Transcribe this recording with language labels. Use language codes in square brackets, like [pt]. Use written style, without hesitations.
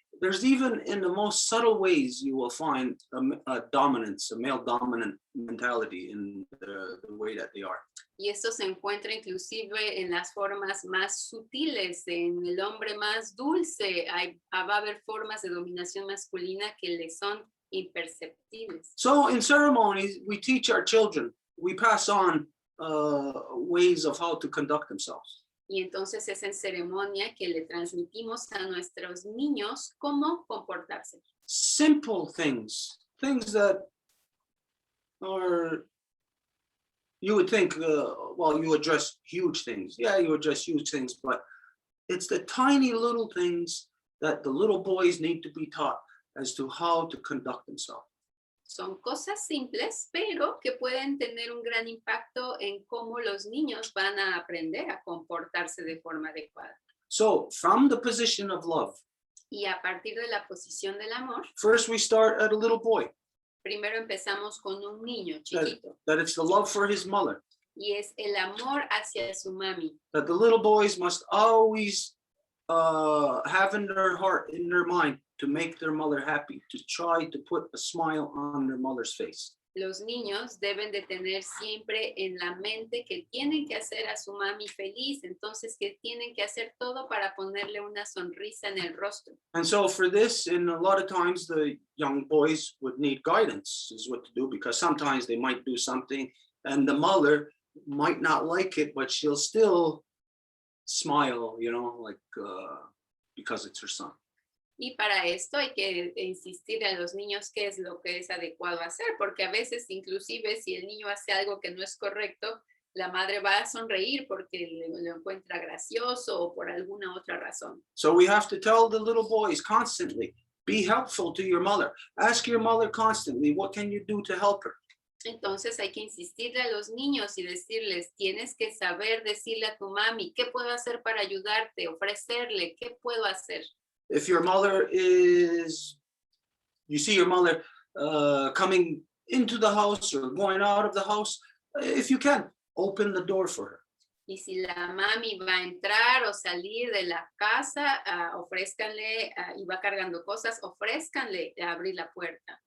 [en] There's even in the most subtle ways you will find a dominance, a male dominant mentality in the way that they are. [es] Y esto se encuentra inclusive en las formas más sutiles, en el hombre más dulce. Va a haber formas de dominación masculina que le son imperceptibles. [en] So in ceremonies, we teach our children, we pass on ways of how to conduct themselves. [es] Y entonces es en ceremonia que le transmitimos a nuestros niños cómo comportarse. [en] Simple things that are, you would think, well, you address huge things. Yeah, you address huge things, but it's the tiny little things that the little boys need to be taught as to how to conduct themselves. [es] Son cosas simples, pero que pueden tener un gran impacto en cómo los niños van a aprender a comportarse de forma adecuada. [en] So from the position of love, [es] Y a partir de la posición del amor, [en] first we start at a little boy, [es] primero empezamos con un niño chiquito. [en] that it's the love for his mother, [es] Y es el amor hacia su mami. [en] that the little boys must always have in their heart, in their mind, to make their mother happy, to try to put a smile on their mother's face. [es] Los niños deben de tener siempre en la mente que tienen que hacer a su mami feliz, entonces que tienen que hacer todo para ponerle una sonrisa en el rostro. [en] And so for this, in a lot of times, the young boys would need guidance is what to do, because sometimes they might do something and the mother might not like it, but she'll still smile, you know, like because it's her son. [es] Y para esto hay que insistir a los niños qué es lo que es adecuado hacer, porque a veces inclusive si el niño hace algo que no es correcto, la madre va a sonreír porque lo encuentra gracioso o por alguna otra razón. [en] So we have to tell the little boys constantly, be helpful to your mother. Ask your mother constantly, what can you do to help her? [es] Entonces hay que insistirle a los niños y decirles, tienes que saber decirle a tu mami, ¿qué puedo hacer para ayudarte? Ofrecerle, ¿qué puedo hacer? [en] If your mother is, you see your mother coming into the house or going out of the house, if you can, open the door for her. [es] Y si la mami va a entrar o salir de la casa, ofrézcanle, y va cargando cosas, ofrézcanle a abrir la puerta.